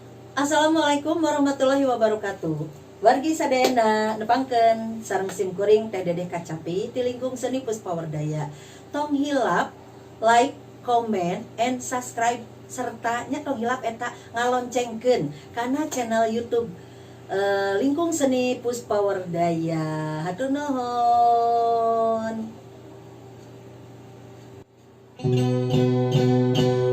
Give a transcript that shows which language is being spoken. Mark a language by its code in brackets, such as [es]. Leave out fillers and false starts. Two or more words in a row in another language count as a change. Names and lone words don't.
[ar] السلام عليكم ورحمة الله وبركاته. [su] Wargi sadayana nepangkeun sareng simkuring Teh Dedeh Kacapi ti lingkung seni Puspawardaya. Tong hilap, [en] like, comment, and subscribe [su] serta nya tong hilap eta ngaloncengkeun kana channel YouTube lingkung seni Puspawardaya. Hatur nuhun.